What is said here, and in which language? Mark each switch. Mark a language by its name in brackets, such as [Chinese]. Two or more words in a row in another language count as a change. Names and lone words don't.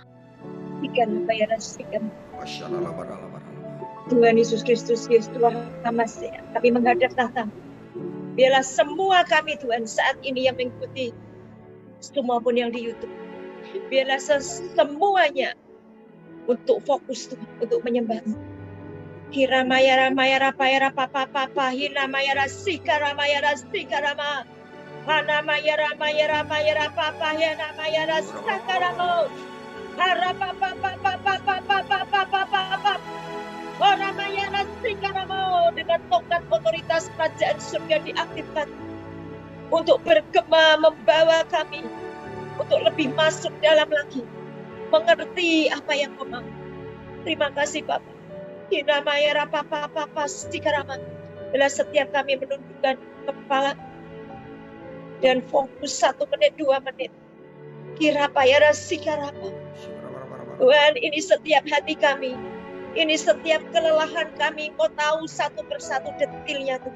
[Indonesian] Tuhan Yesus Kristus, Tuhan kami menghadap tahta. Biarlah semua kami Tuhan saat ini yang mengikuti semua pun yang di YouTube. Biarlah semuanya untuk fokus Tuhan, untuk menyembah. Hira maya ramaya rapaya rapapa papa hina maya rasika ramaya rasika rama hana maya ramaya ramaya rapapa hina maya rasika ramo harapa papa papa papa papa papa orang maya rasika ramo dengan tongkat otoritas kerajaan surga diaktifkan untuk bergema membawa kami untuk lebih masuk dalam lagi mengerti apa yang Kau mau. Terima kasih Bapak. Hinamaya rapapa sikarama. Bila setiap kami menundukkan kepala dan fokus 1 menit 2 menit. Kirapaya sikarama. Tuhan, ini setiap hati kami. Ini setiap kelelahan kami. Kau tahu satu persatu detilnya Tuhan.